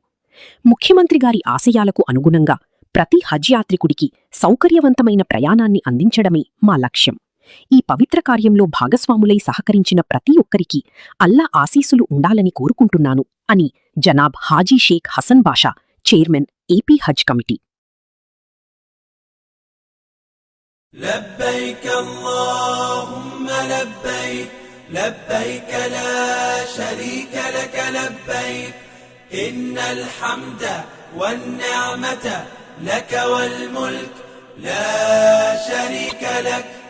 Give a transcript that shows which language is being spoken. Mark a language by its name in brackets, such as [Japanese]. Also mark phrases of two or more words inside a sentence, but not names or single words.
[Telugu] ముఖ్యమంత్రి గారి ఆశయాలకు అనుగుణంగా ప్రతి హజ్ యాత్రికుడికి సౌకర్యవంతమైన ప్రయాణాన్ని అందించడమే మా లక్ష్యం. ఈ పవిత్ర కార్యంలో భాగస్వాములై సహకరించిన ప్రతి ఒక్కరికి అల్లా ఆశీస్సులు ఉండాలని కోరుకుంటున్నాను అని జనాబ్ హాజీ షేక్ హసన్ బాషా, చైర్మన్, ఏపీ హజ్ కమిటీ. [Arabic] لبيك اللهم لبيك لبيك لا شريك لك لبيك إن الحمد والنعمة لك والملك لا شريك لك